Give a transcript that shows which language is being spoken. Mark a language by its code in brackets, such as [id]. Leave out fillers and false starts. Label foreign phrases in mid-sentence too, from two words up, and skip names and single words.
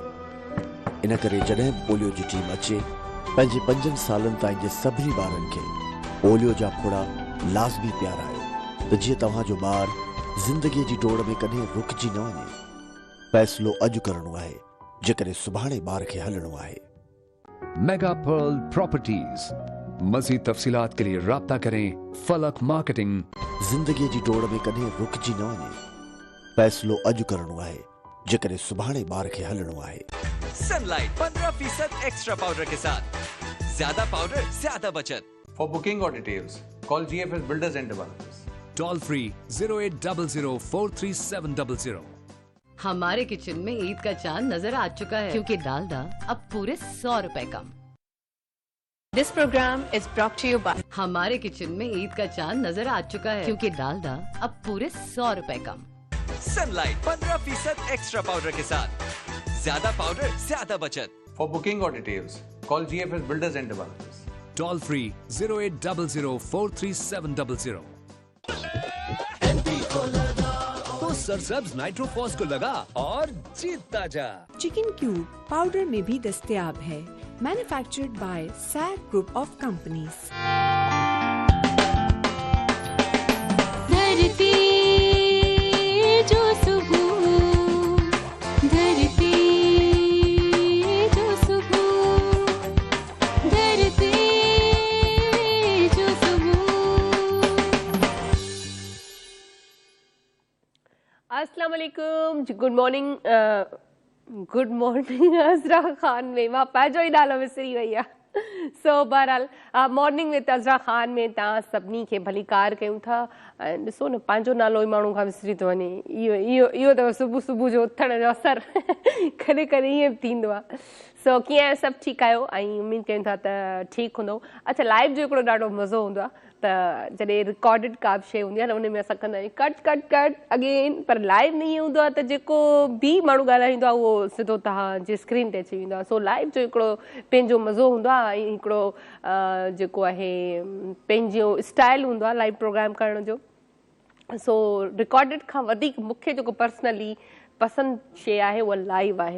[sd] इन करे जॾहिं पोलियो जी टीम अचे, पंहिंजे 5 सालनि ताईं जे सभिनी ॿारनि खे पोलियो जा फुड़ा लाज़मी पियारायो त जीअं तव्हांजो ॿार ज़िंदगीअ जी डोड़ में कॾहिं रुकिजी न वञे। फ़ैसिलो अॼु करणो आहे जेकॾहिं सुभाणे ॿार खे हलणो आहे। [ur] मेगा पर्ल प्रॉपर्टीज। مزید تفصیلات کے لیے رابطہ کریں فلک مارکیٹنگ. [sd] ज़िंदगीअ जी डोड़ में कॾहिं रुकिजी न वञे। फ़ैसिलो अॼु करणो आहे जेकॾहिं सुभाणे ॿार खे हलणो आहे। [ur] सनलाइट 15% [en] extra powder [ur] کے ساتھ زیادہ پاؤڈر زیادہ بچت. [en] For booking or details, call GFS Builders and Developers. Toll free 0800-43700। [ur] ہمارے کچن میں عید کا چاند نظر آ چکا ہے کیونکہ ڈالڈا اب پورے 100 روپے کم. [en] This program is brought to you by [ur] ہمارے کچن میں عید کا چاند نظر آ چکا ہے کیونکہ ڈالڈا اب پورے 100 روپے کم. सनलाइट 15% [en] extra powder [ur] کے ساتھ زیادہ پاؤڈر زیادہ بچت. [en] For booking or details, call GFS Builders and Developers. Toll free 0800-43700। [ur] تو سرسبز نائٹروفاس کو لگا اور جیتتا جا. چکن کیوب پاؤڈر میں بھی دستیاب ہے. [en] manufactured by SAG Group of Companies. [sd] धरती जो सुबह, धरती जो सुबह, धरती जो सुबह। अस्सलाम वालेकुम, [en] good morning [sd] अज़रा ख़ान में मां पंहिंजो ई नालो विसरी वई आहे। सो बहरहाल मॉर्निंग विद अज़रा ख़ान में तव्हां सभिनी खे भलीकार कयूं था। ऐं ॾिसो न पंहिंजो नालो ई माण्हू खां विसरी थो वञे। इहो अथव सुबुह सुबुह जो उथण जो असरु। कॾहिं कॾहिं ईअं बि थींदो आहे। सो कीअं आहे, सभु ठीकु आहियो ऐं उमेदु कयूं था त ठीकु हूंदो। अच्छा, लाइव जो हिकिड़ो ॾाढो मज़ो हूंदो आहे त जॾहिं रिकॉर्डिड का बि शइ हूंदी आहे न उन में असां कंदा आहियूं [en] cut cut cut again, [sd] पर लाइव में ईअं हूंदो आहे त जेको बि माण्हू ॻाल्हाईंदो आहे उहो सिधो तव्हांजे स्क्रीन ते अची वेंदो आहे। सो लाइव जो हिकिड़ो पंहिंजो मज़ो हूंदो आहे ऐं हिकिड़ो जेको आहे पंहिंजो स्टाइल हूंदो आहे [en] live program [sd] करण जो। सो रिकॉर्डिड खां वधीक मूंखे जेको पर्सनली पसंदि शइ आहे उहा लाइव आहे।